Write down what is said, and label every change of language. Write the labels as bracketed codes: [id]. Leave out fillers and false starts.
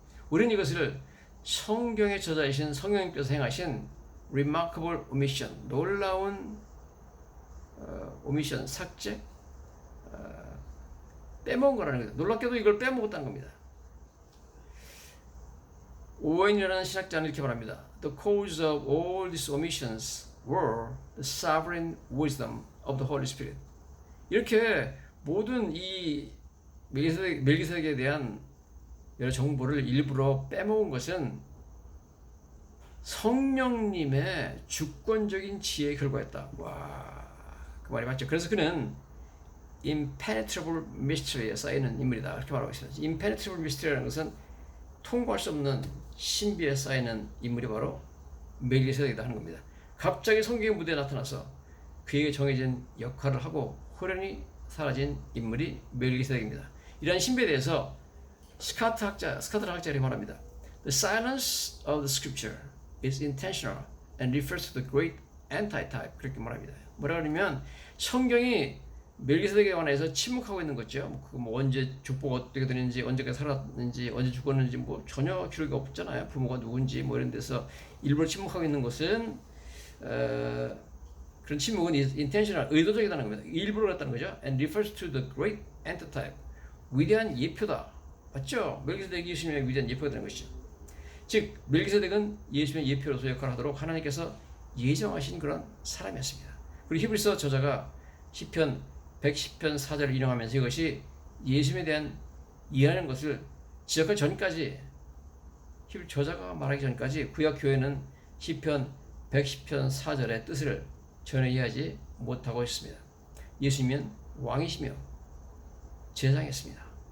[ko] 우리는 이것을 성경의 저자이신 성령님께서 행하신 [en] remarkable omission, [ko] 놀라운 오미션, 삭제, 빼먹은 거라는 거죠. 놀랍게도 이걸 빼먹었다는 겁니다. 오웬이라는 신학자는 이렇게 말합니다. [en] The cause of all these omissions were the sovereign wisdom of the Holy Spirit. [ko] 이렇게 모든 이 멜기세덱에 대한 여러 정보를 일부러 빼먹은 것은 성령님의 주권적인 지혜의 결과였다. 와, 그 말이 맞죠. 그래서 그는 [en] impenetrable mystery [ko] 에 쌓이는 인물이다. 이렇게 말하고 있습니다. [en] impenetrable mystery [ko] 라는 것은 통과할 수 없는 신비에 쌓이는 인물이 바로 멜기세덱이다 하는 겁니다. 갑자기 성경의 무대에 나타나서 그에게 정해진 역할을 하고 호련히 사라진 인물이 멜기세덱입니다. 이러한 신비에 대해서 스카트라 학자가 말합니다. [en] The silence of the scripture is intentional and refers to the great antitype. [ko] 그렇게 말합니다. 뭐라 그러면 성경이 멜기세덱에 관해서 침묵하고 있는 거죠. 뭐 언제 족보가 어떻게 되는지, 언제까지 살았는지, 언제 죽었는지 뭐 전혀 기록이 없잖아요. 부모가 누군지 뭐 이런 데서 일부러 침묵하고 있는 것은 그런 침묵은 intentional, 의도적이라는 겁니다. 일부러 그랬다는 거죠. [en] And refers to the great antitype. [ko] 위대한 예표다. 맞죠? 멜기세덱이 예수님의 위대한 예표가 되는 것이죠. 즉 멜기세덱은 예수님의 예표로서 역할을 하도록 하나님께서 예정하신 그런 사람이었습니다. 그리고 히브리서 저자가 시편 110편 4절을 인용하면서 이것이 예수님에 대한 이해하는 것을 지적하기 전까지, 히브리 저자가 말하기 전까지 구약 교회는 시편 110편 4절의 뜻을 전혀 이해하지 못하고 있습니다. 예수님은 왕이시며 제사장이었습니다.